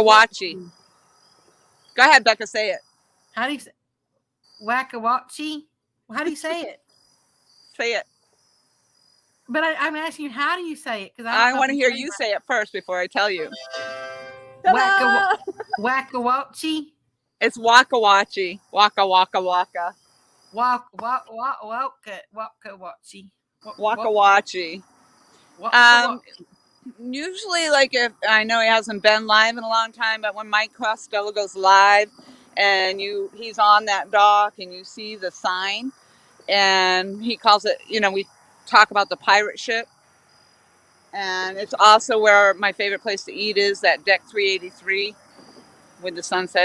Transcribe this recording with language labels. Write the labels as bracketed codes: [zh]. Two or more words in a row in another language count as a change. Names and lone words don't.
[en] Wachi. Wacky? Go ahead, Becca, say it. How do you say Wackawachi? How do you say it? Say it. But I'm asking you, how do you say it? Because I don't I know if want to I'm hear saying you it say it first before I tell you. right. Ta-da! Wackawachi. It's Waka Wachi. Waka Waka Waka. Wackawachi. Waka Wachi. Um, Wackawachi. Usually, like if I know he hasn't been live in a long time, but when Mike Costello goes live, and he's on that dock, and you see the sign, and he calls it. We talk about the pirate ship, and it's also where my favorite place to eat is, that deck 383 with the sunset.